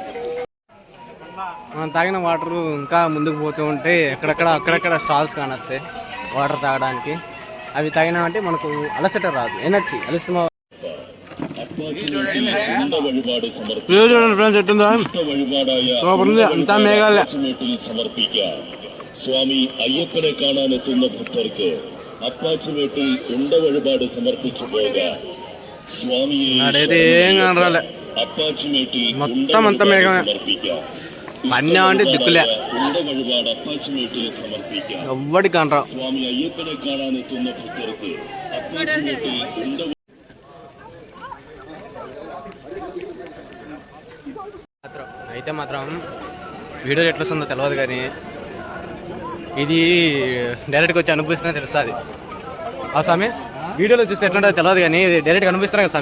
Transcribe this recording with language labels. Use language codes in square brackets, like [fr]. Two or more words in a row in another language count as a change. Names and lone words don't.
[te] మనం తాగిన వాటర్ ఇంకా ముందుకు పోతూ ఉంటే అక్కడక్కడ స్టాల్స్ కానొస్తాయి వాటర్ తాగడానికి. అవి తాగినామంటే మనకు అలసట రాదు, ఎనర్జీ అలసిన. చూడండి ఫ్రెండ్స్ ఎట్టుందా, అంతా మేఘాలే. [ml] സ്വാമി അയ്യപ്പനെ കാണാനെത്തുന്ന ഭക്തർക്ക് അപ്പാച്ചിമേട്ടിൽ ഉണ്ട വഴിപാട് സമർപ്പിച്ചു പോക. സ്വാമിയെ അപ്പാച്ചിമേട്ടിൽ സമർപ്പിക്കാം. ഉണ്ട വഴിപാട് അപ്പാച്ചിമേട്ടിൽ സമർപ്പിക്കാം. സ്വാമി അയ്യപ്പനെ കാണാനെത്തുന്ന ഭക്തർക്ക് അപ്പാച്ചിമേട്ടിൽ ഉണ്ട. [te] అయితే మాత్రం వీడియో ఎట్లా వస్తుందో తెలియదు, కానీ ఇది డైరెక్ట్గా వచ్చి అనుభవిస్తున్నా తెలుస్తుంది. ఆ స్వామి వీడియోలో చూస్తే ఎట్లా ఉంటుందో తెలియదు, కానీ ఇది డైరెక్ట్గా అనిపిస్తున్నా కదా స్వామి.